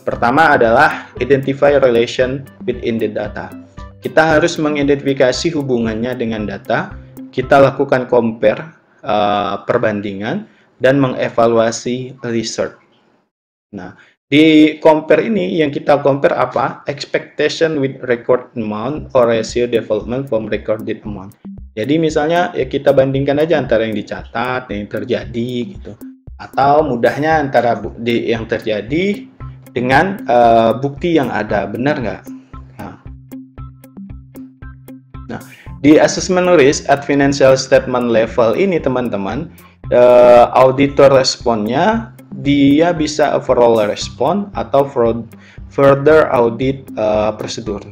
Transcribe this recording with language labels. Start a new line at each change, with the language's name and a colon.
Indonesian: Pertama adalah
English: identify relation within the data.
Indonesian: Kita harus mengidentifikasi hubungannya dengan data. Kita lakukan compare, perbandingan, dan mengevaluasi research. Nah, di compare ini yang kita compare apa?
English: Expectation with record amount or ratio development from recorded amount.
Indonesian: Jadi misalnya ya kita bandingkan aja antara yang dicatat, yang terjadi gitu. Atau mudahnya antara yang terjadi dengan bukti yang ada, benar nggak? Nah, di assessment risk at financial statement level ini, teman-teman, auditor responnya dia bisa overall respon atau further audit prosedur.